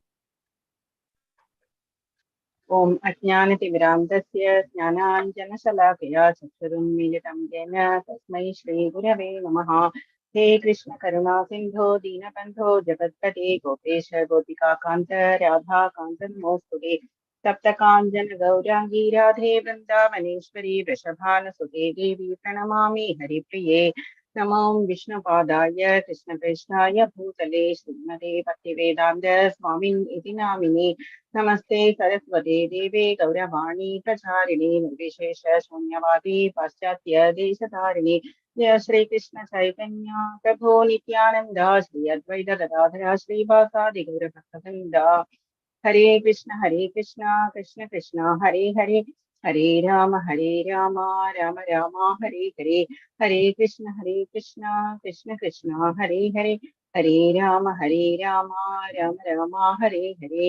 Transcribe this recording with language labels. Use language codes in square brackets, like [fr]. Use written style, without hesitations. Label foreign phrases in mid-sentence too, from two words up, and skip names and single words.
[sa] ഓം അജ്ഞാനതിമിരാന്തസ്യ ജ്ഞാനാഞ്ജനശലാകയാ ചക്ഷുരുന്മീലിതം യേന തസ്മൈ ശ്രീഗുരവേ നമഃ. ഹേ കൃഷ്ണ കരുണാ സിന്ധോ ദീനബന്ധോ ജഗത്പതേ ഗോപേശ ഗോപികാകാന്ത രാധാകാന്ത നമോസ്തുതേ. सप्तकाञ्चन गौराङ्गी राधे वृन्दावनेश्वरी वृषभानुसुते देवी प्रणमामि हरिप्रिये। नमो विष्णुपादाय कृष्णकृष्णाय भूतले श्रीमते भक्तिवेदान्त स्वामिन् इति नामिने। नमस्ते सरस्वते देवे गौरवाणी प्रचारिणे निर्विशेष शून्यवादी पाश्चात्य देशधारिणे। जय श्री कृष्ण चैतन्य प्रभो नित्यानंद श्री अद्वैत गदाधर श्रीवासादि गौरभक्तवृन्द। हरे कृष्ण कृष्ण कृष्ण हरे हरे, हरे राम राम राम हरे हरे। हरे कृष्ण कृष्ण कृष्ण हरे हरे, हरे राम राम राम हरे हरे।